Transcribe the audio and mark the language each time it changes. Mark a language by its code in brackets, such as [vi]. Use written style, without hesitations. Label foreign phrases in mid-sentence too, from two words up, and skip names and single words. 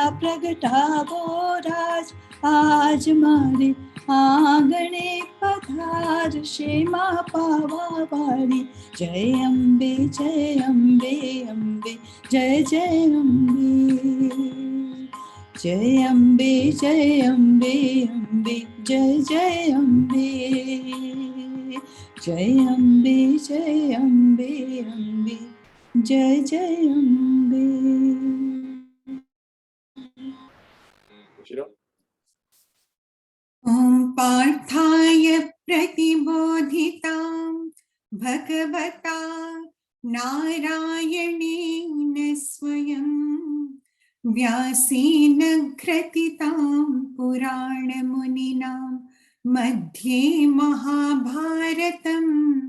[gu] પ્રગટાવો રાજ આજ મારે આંગણે પધાર શેમા પાવા વાડી જય અંબે અંબે જય જય અંબે જય અંબે અંબે જય જય અંબે જય અંબે અંબે જય જય અંબે [sa] ॐ पार्थाय प्रतिबोधितां भगवता नारायणेन स्वयं व्यासेन ग्रथितां पुराणमुनिना मध्ये महाभारतम्